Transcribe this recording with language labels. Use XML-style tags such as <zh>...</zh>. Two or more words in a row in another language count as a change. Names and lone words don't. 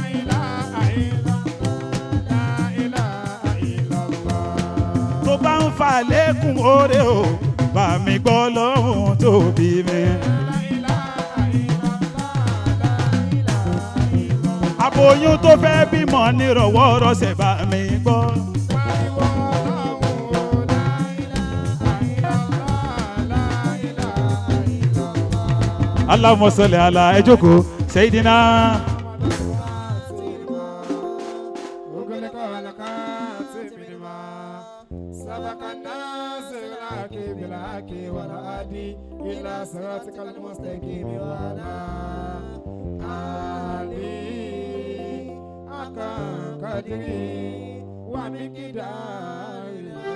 <yo>Tó bá ń fa lẹ́kùn oore o bá mi gbọ́ lọ́hùn tó bí mi. Aboyún tó fẹ́ bímọ nírọ̀wọ́ rọ̀ṣẹ̀ bá mi gbọ́.</yo> <ar>اللهم صل على</ar> <yo>ẹ jókòó</yo> <ar>سيدنا. صراطك المستقيم وعلى آله حق قدره ومقداره</ar>